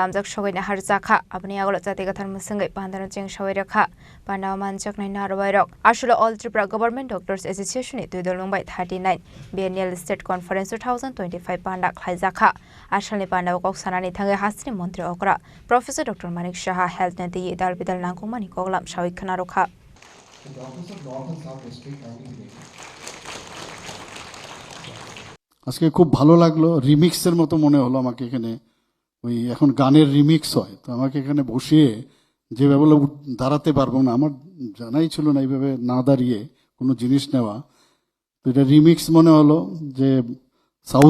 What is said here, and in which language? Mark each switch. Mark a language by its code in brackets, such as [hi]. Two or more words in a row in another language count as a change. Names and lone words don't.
[trp] Lamjak Shogina Harzakha Abni Agolo Zatigathar Musungai Pandana Jing Shawiraka Panda Manjak Nina Royrok Ashula All Tripura Government Doctors Association Tuidul Mumbai 39 Biennial State Conference 2025 Pandak Khlaizakha Ashali Panda Okok Sanani Thangai Hasini Montri Okra Professor Dr. Manik Shah Health Nadi Dal Bidal Nangkumani Koglam Shawik Khanarokha [bn] আজকে খুব ভালো লাগলো রিমিক্সের মতো মনে হলো আমাকে এখানে ওই এখন গানের রিমিক্স হয় তো আমাকে এখানে বসিয়ে যেভাবে দাঁড়াতে পারবো না আমার জানাই ছিল না এইভাবে না দাঁড়িয়ে কোনো জিনিস নেওয়া তো এটা রিমিক্স মনে হলো যে সাউথ